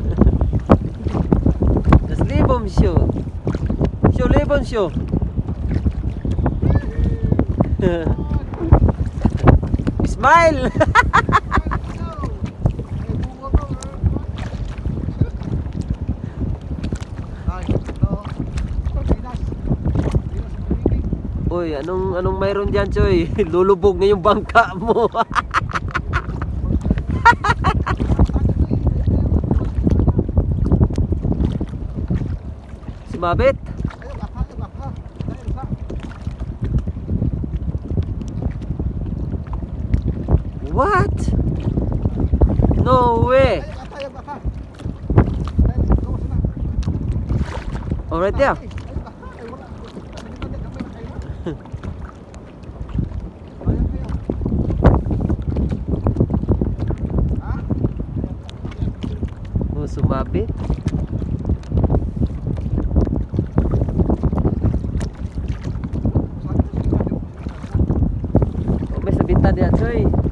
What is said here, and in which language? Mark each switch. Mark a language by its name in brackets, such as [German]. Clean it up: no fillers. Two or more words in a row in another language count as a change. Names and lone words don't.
[English] Das Leben show. Show Leben show. Smile. [Filipino] Uy, anong mayroon diyan, Choy? Lulubog na yung bangka mo. Sumabit. [English] What? No way. Oh, right there. [Filipino] Oh, sumabit. Oh, may sabitan diyan, Choy.